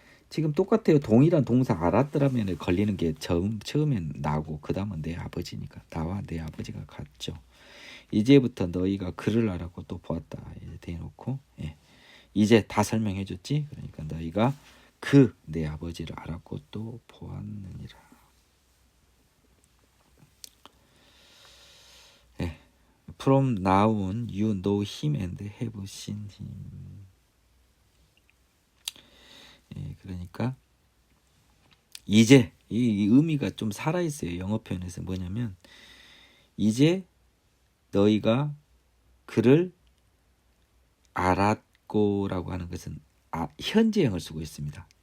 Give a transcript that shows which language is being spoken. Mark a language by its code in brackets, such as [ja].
[ko] 지금 똑같아요. 동일한 동사 알았더라면 걸리는 게 처음엔 나고 그 다음은 내 아버지니까 나와 내 아버지가 같죠. 이제부터 너희가 그를 알았고 또 보았다. 대놓고 이제 다 설명해 줬지. 그러니까 너희가 그 내 아버지를 알았고 또 보았느니라. [en] From now on you know him and have seen him. [ko] 그러니까 이제 이 의미가 좀 살아있어요. 영어 표현에서 뭐냐면 이제 너희가 그를 알았고라고 하는 것은 현재형을 쓰고 있습니다.